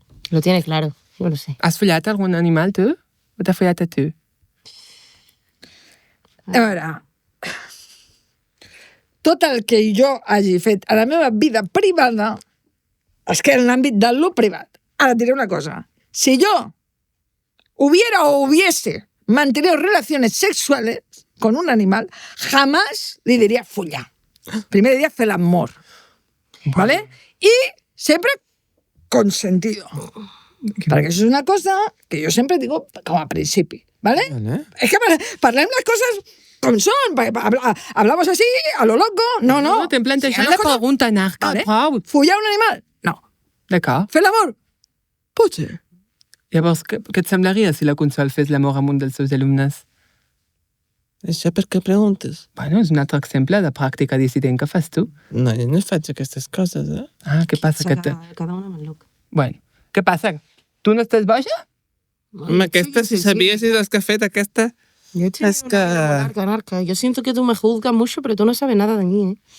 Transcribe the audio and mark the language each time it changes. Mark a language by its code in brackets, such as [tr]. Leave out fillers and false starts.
[es] Lo tienes claro. Yo lo sé. [ca] has follat algun animal, tu? O t'ha follat a tu? A veure, tot el que jo hagi fet a la meva vida privada es queda en l'àmbit de lo privat. Ara et diré una cosa. [es] Si yo hubiera o hubiese mantenido relaciones sexuales con un animal, jamás [ca] li diria follar. Primer diria fer l'amor. ¿Vale? [es] Y siempre consentido. [ca] Perquè això és una cosa que jo sempre digo com a principi. ¿Vale? Vale. Es que parlem les coses com són. [es] Hablamos así, a lo loco. No, no. [ca] No, t'hem plantejat Si la les coses- pregunta, Narca, Vale. prou. Follar un animal? No. D'acord. Fer l'amor? Potser. Llavors, què et semblaria si la Consol fes l'amor amb un dels seus alumnes? Això per què preguntes? Bueno, és un altre exemple de pràctica dissident que fas tu. No, jo no faig aquestes coses, eh? Ah, què passa? Que [es] Cada una más loca. [ca] Bueno, què passa? Tu no estàs boja? Home, aquesta, si sabiessis els que ha fet aquesta... [es] Yo estoy Es que- Narca. Yo siento que tú me juzgas mucho, pero tú no sabes nada de mí, ¿eh?